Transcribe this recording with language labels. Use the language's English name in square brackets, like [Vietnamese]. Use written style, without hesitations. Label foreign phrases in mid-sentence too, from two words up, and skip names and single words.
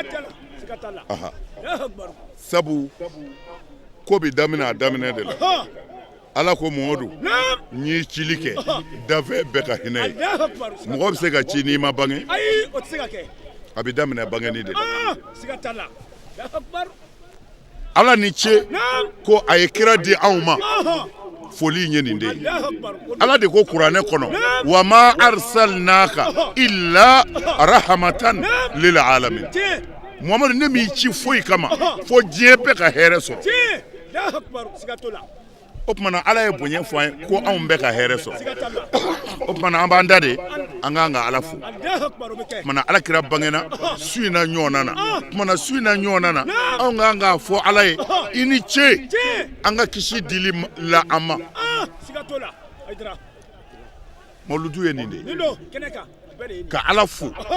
[Bambara] ye sabu ko bɛ daminɛ a daminɛ de la ala ko Mamadu n y'i cili kɛ dafɛ bɛɛ ka hinɛ ye mɔgɔ bɛ se ka ci n'i ma bange a bɛ daminɛ bangeni de la ala ni ce ko a ye kira di anw ma foli in ye nin de ye ala de ko kuranɛ kɔnɔ [Arabic] وما أرسلناك إلا رحمة للعالمين [Bambara] Mamadu ne m'i ci foyi kama fo diɲɛ bɛɛ ka hɛrɛ sɔrɔ o kuma na ala ye bonya fɔ an ye ko anw bɛ ka hɛrɛ sɔrɔ o kuma na an b'an da de an k'an ka ala fo o kuma na ala kira bangena su in na ɲɔgɔnna na o kuma na su in na ɲɔgɔnna na anw k'an k'a fɔ ala ye i ni ce an ka kisi dili la an ma mawuludu ye nin de ka ala fo